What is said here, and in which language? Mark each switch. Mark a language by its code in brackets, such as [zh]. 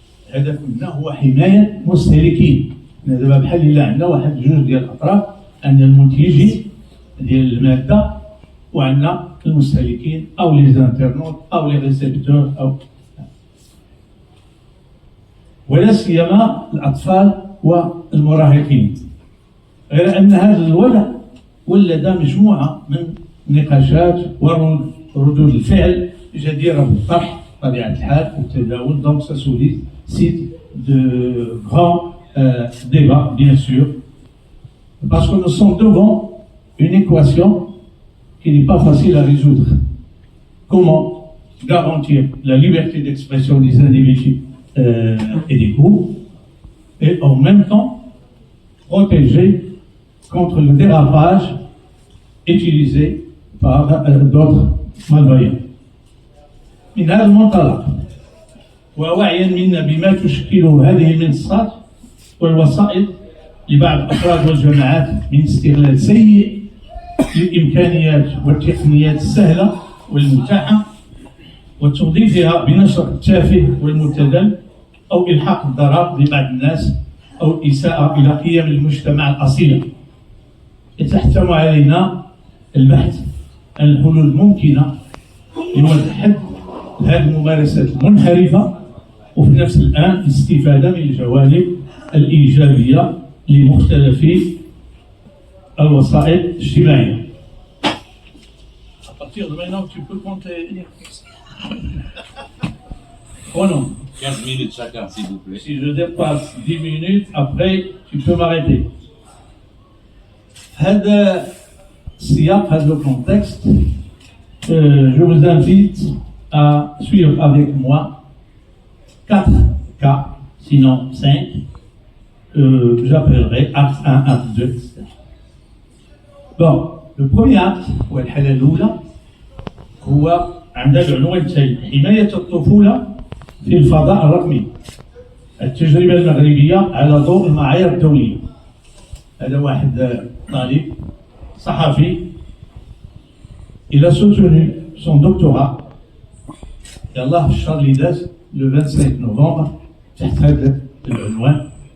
[ar] الهدف منها هو حماية المستهلكين. دابا بحال إلا عندنا واحد جوج ديال الأطراف، عندنا المنتجين ديال المادة وعندنا المستهلكين أو [fr] لي زانترنوت أو لي ريسيبتور [ar] أو ولا سيما الأطفال والمراهقين. غير أن هذا الوضع ولد مجموعة من النقاشات وردود الفعل جديرة بالطرح بطبيعة الحال والتداول. [fr] Donc ça suscite de grands débats bien sûr, parce que nous sommes devant une équation qui n'est pas facile à résoudre. Comment garantir la liberté d'expression des individus et des groupes, et en même temps protéger contre le dérapage utilisé par d'autres malveillants. [ar] من هذا المنطلق ووعيا منا بما تشكله هذه المنصات والوسائط لبعض الأفراد والجماعات من استغلال سيء للإمكانيات والتقنيات السهلة والمتاحة وتوظيفها بنشر التافه والمبتذل أو إلحاق الضرر لبعض الناس أو الإساءة إلى قيم المجتمع الأصيلة. يتحتم علينا البحث عن الحلول الممكنة لوضع حد لهذه الممارسات المنحرفة، وفي نفس الآن الاستفادة من الجوانب الإيجابية لمختلف الوسائل الاجتماعية. [fr] À partir de maintenant, tu peux compter. Oh non. 15 minutes chacun, s'il vous plaît. Si je dépasse 10 minutes, après, tu peux m'arrêter. [ar] هذا السياق, هذا [fr] le contexte, je vous invite à suivre avec moi 4 cas, sinon 5, j'appellerai acte 1, acte 2, etc. Bon, le premier acte [ar] هو الحالة الأولى هو عندنا العنوانين: حماية الطفولة في الفضاء الرقمي، التجربة المغربية على ضوء المعايير الدولية. هذا واحد طالب صحفي [fr] il a soutenu son doctorat [ar] يلاه في الشهر اللي داز لو 25 نوفمبر تحت هذا العنوان.